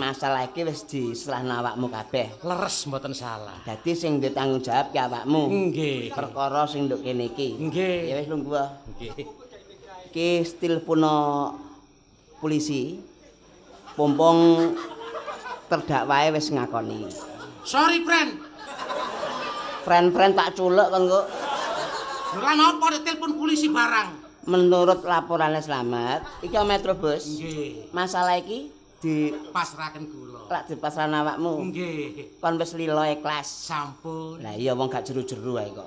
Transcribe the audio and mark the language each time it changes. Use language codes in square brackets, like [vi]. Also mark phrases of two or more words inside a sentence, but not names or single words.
[jv] masalah iki wis diserahno awakmu kabeh. Leres mboten salah. Dadi sing duwe tanggung jawab ki awakmu. Nggih. Perkara sing nduk kene iki. Nggih. Ya wis lungguh. Nggih. Iki tilpuno polisi. Pompong terdakwae wis ngakoni. [en] Sorry, friend. [jv] Friend-friend tak culuk kon kok. Lha lan apa nek telepon polisi barang? Menurut laporane Slamet, iki omahe Trubus. Nggih. Masalah iki Pasrahaken kula. lak dipasrahno awakmu. Nggih. Kon wis lilo ikhlas. Sampun. Lah iya wong gak jeru-jeru ae kok.